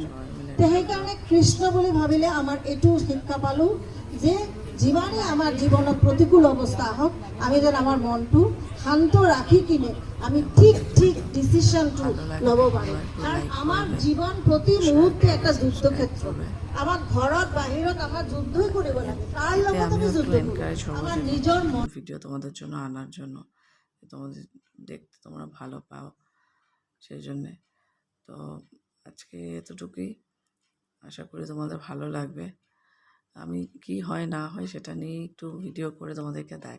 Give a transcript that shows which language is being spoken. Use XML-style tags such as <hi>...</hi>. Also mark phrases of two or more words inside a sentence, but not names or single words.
<as>সেইকাৰণে কৃষ্ণ বুলি ভাবিলে আমাৰ এইটো শিক্ষা পালোঁ যে যিমানে আমাৰ জীৱনত প্ৰতিকূল অৱস্থা আহক, আমি যেন আমাৰ মনটো শান্ত ৰাখি কিনে আমি ঠিক ডিচিশ্যনটো ল'ব পাৰোঁ। কাৰণ আমাৰ জীৱন প্ৰতি মুহূৰ্তে এটা যুদ্ধ ক্ষেত্ৰ। আমার ঘৰত বাহিৰত আমার যুদ্ধই কৰিব লাগে, তার লগত</as> <bn>আমি যুদ্ধ করব আমার নিজের মন। ভিডিও তোমাদের জন্য আনার জন্য, তোমাদের দেখতে তোমরা ভালো পাও সেই জন্যে। তো আজকে এতটুকুই, আশা করি তোমাদের ভালো লাগবে। আমি কি হয় না হয় সেটা নিয়ে একটু ভিডিও করে তোমাদেরকে দেখাই।</bn>